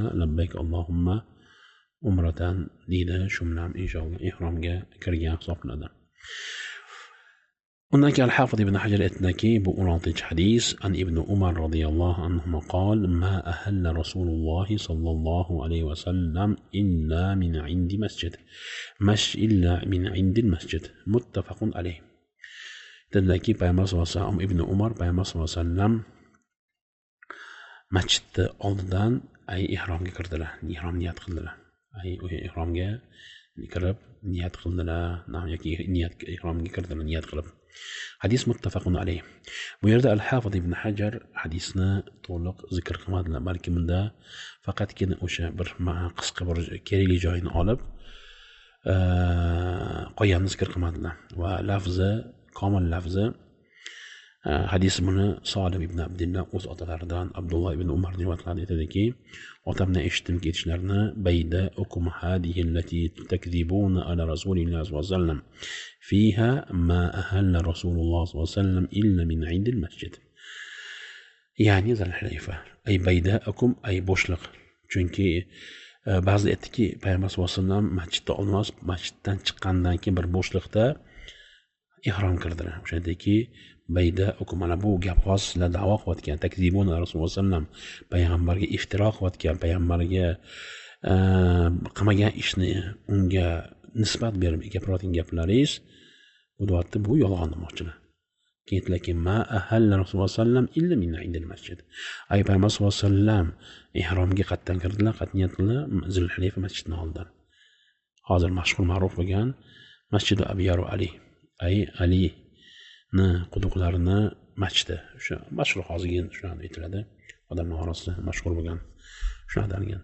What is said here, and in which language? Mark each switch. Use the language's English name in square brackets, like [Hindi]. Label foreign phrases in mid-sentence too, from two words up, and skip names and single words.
[Arabic] لبيك اللهم عمرةً deydi. [Uzbek] Shu bilan inshaalloh ihromga kirgan hisoblanadi. Undan keyin Al-Hafiz ibn Hajar aytdiki, bu 16-hadis, [Arabic] عن ابن عمر رضي الله عنه قال ما أهل رسول الله صلى الله عليه وسلم إلا من عند مسجد. إلا من عند المسجد. متفق عليه. [Uzbek] Dediki, payg'ambar [Arabic] صلى الله عليه وسلم, [Uzbek] ibn Umar payg'ambar [Arabic] صلى الله عليه وسلم [Uzbek] masjidni oldidan ihromga kirdilar, ihrom niyat qildilar. Ihromga kirib niyat qildilar, yoki ihromga kirdilar niyat qilib. Hadis [Arabic] متفق عليه. [Uzbek] Bu yerda Al-Hafiz ibn Hajar hadisni to'liq zikr qilmadilar, balki bunda faqatgina o'sha bir qisqa bir kerakli joyini olib qolganini zikr qilmadilar. Va lafzi, komil lafzi hadis buni Solim ibn Abdullah o'z otalaridan Abdulloh ibn Umar rivoyatlari aytadiki, otamdan eshitdim ketishlarini, [Arabic] بيداؤكم هذه التي تكذبون على رسول الله صلى الله عليه وسلم فيها ما أهل رسول الله صلى الله عليه وسلم إلا من عند المسجد. [Uzbek] Ya'ni Zulhulayfa. [Arabic] أي بيداؤكم [Uzbek] ay bo'shliq. Chunki ba'zi aytdiki, payg'ambar [Arabic] صلى الله عليه وسلم [Uzbek] masjidda olmos, masjiddan chiqqandan keyin bir bo'shliqda ihrom kirdilar. O'shandaki [Arabic] بيداؤكم, [Uzbek] mana bu gap hozirlar da'vo qilayotgan [Arabic] تكذبون رسول الله سلم, [Uzbek] payg'ambarga iftiro qilayotgan, payg'ambarga qilmagan ishni unga nisbat berib gapirayotgan gaplaringiz, bu deyapti, bu yolg'on demoqchilar. [Arabic] Keyin ما أهل رسول الله سلم إلا من عند المسجد. [Uzbek] Ay payg'ambar [Arabic] صلى الله عليه وسلم [Uzbek] ihromga qatdan kirdilar, qatniyat qildilar Zulhulayfa masjidini oldidan. Hozir mashhur ma'ruf bo'lgan Masjid Abiyaru Ali. Ay Ali quduqlarini masjidi, o'sha mashhur hozirgi shunday aytiladi, odamlar orasida mashhur bo'lgan shunday atalgan.